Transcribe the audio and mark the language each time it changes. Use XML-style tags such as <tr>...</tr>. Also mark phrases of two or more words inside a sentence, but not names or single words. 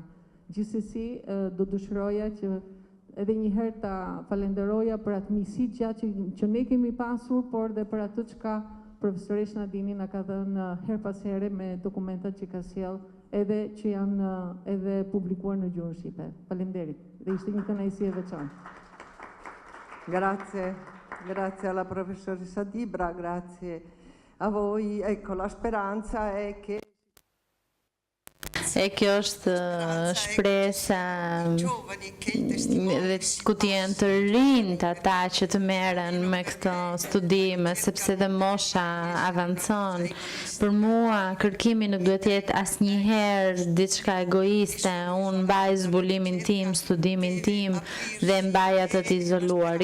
<sq>Gjithsesi, do dëshiroja që edhe një herë ta falenderoja për atë miqësi gjatë që ne kemi pasur, por dhe për atë që ka profesoresha Nadini na ka dhënë her pas here me dokumentat që ka sjell, edhe që janë edhe publikuar në gjuhën shqipe. Faleminderit. Dhe ishte një kënaqësi e veçantë.</sq> <it>Grazie, grazie alla professoressa Dibra, grazie a voi. Ecco, la speranza è che</it> <sq>E kjo është shpresa dhe ku të jenë të rinjt ata që të merren me këto studime, sepse dhe mosha avancon. Për mua kërkimi nuk duhet të jetë asnjëherë diçka egoiste, unë mbaj zbulimin tim, studimin tim dhe mbaj atë të izoluar.</sq>